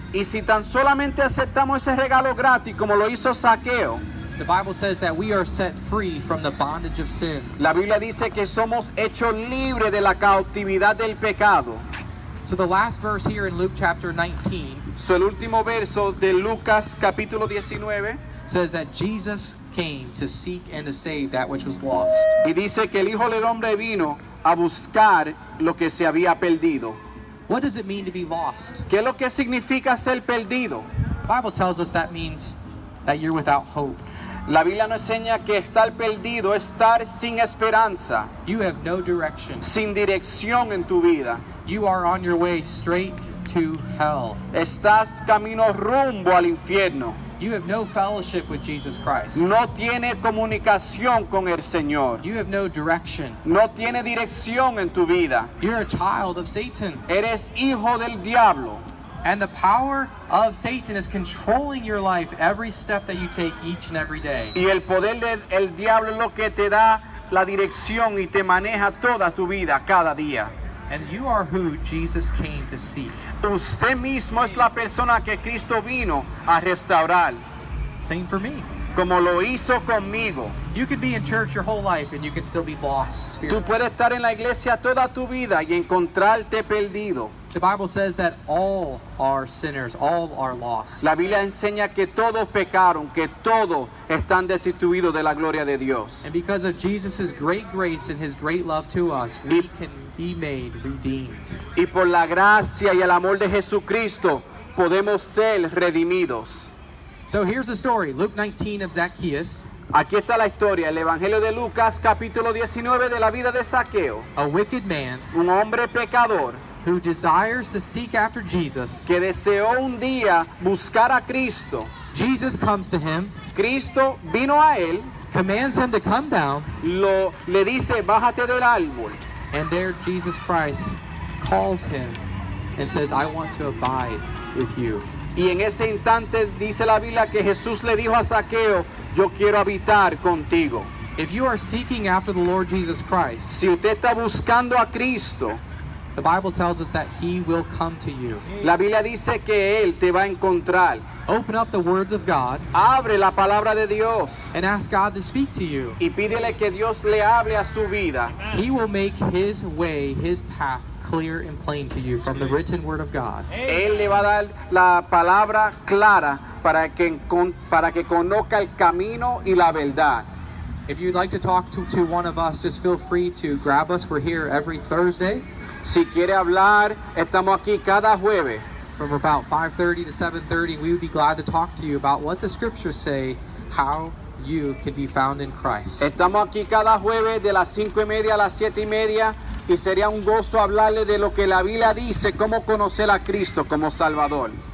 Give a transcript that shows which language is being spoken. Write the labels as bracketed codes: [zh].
[es] Y si tan solamente aceptamos ese regalo gratis como lo hizo Zaqueo, [en] the Bible says that we are set free from the bondage of sin. [es] la Biblia dice que somos hechos libres de la cautividad del pecado. [en] So the last verse here in Luke chapter 19 [es] So, el último verso de Lucas capítulo 19 [en] says that Jesus came to seek and to save that which was lost. [es] y dice que el Hijo del Hombre vino a buscar lo que se había perdido. [en] What does it mean to be lost? [es] ¿Qué es lo que significa ser perdido? [en] The Bible tells us that means that you're without hope. [es] La Biblia nos enseña que estar perdido es estar sin esperanza, [en] You have no direction. [es] sin dirección en tu vida. [en] You are on your way straight to hell. [es] Estás camino rumbo al infierno. [en] You have no fellowship with Jesus Christ. [es] No tiene comunicación con el Señor. [en] You have no direction. [es] No tiene dirección en tu vida. [en] You're a child of Satan. [es] Eres hijo del diablo. [en] And the power of Satan is controlling your life every step that you take each and every day. [es] Y el poder del diablo es lo que te da la dirección y te maneja toda tu vida, cada día. [en] And you are who Jesus came to seek. [es] Usted mismo es la persona que Cristo vino a restaurar, [en] Same for me. [es] como lo hizo conmigo. [en] You could be in church your whole life and you could still be lost [es] Tú [en] spiritually. [es] puedes estar en la iglesia toda tu vida y encontrarte perdido. [en] The Bible says that all are sinners, all are lost. [es] La Biblia enseña que todos pecaron, que todos están destituidos de la gloria de Dios. [en] And because of Jesus' great grace and his great love to us, we can be made redeemed. [es] Y por la gracia y el amor de Jesucristo podemos ser redimidos. [en] So here's the story. Luke 19 of Zacchaeus, [es] Aquí está la historia, el Evangelio de Lucas, capítulo 19 de la vida de Zaqueo, [en] a wicked man [es] un hombre pecador [en] who desires to seek after Jesus. [es] que deseó un día buscar a Cristo. [en] Jesus comes to him, [es] Cristo vino a él, [en] commands him to come down, [es] le dice, bájate del árbol. [en] and there Jesus Christ calls him and says, I want to abide with you. [es] Y en ese instante dice la Biblia que Jesús le dijo a Zaqueo, yo quiero habitar contigo. [en] If you are seeking after the Lord Jesus Christ, [es] Si usted está buscando a Cristo, [en] the Bible tells us that he will come to you. [es] la Biblia dice que Él te va a encontrar. [en] Open up the words of God [es] Abre la palabra de Dios [en] and ask God to speak to you. [es] y pídele que Dios le hable a su vida. [en] He will make his way, his path clear and plain to you from the written word of God. [es] Él le va a dar la palabra clara para que conozca el camino y la verdad. [en] If you'd like to talk to one of us, just feel free to grab us. We're here every Thursday [es] Si quiere hablar, estamos aquí cada jueves. [en] from about 5:30 to 7:30. We would be glad to talk to you about what the scriptures say, how you can be found in Christ. [es] Estamos aquí cada jueves de las 5:30 a las 7:30 y sería un gozo hablarle de lo que la Biblia dice, cómo conocer a Cristo como Salvador.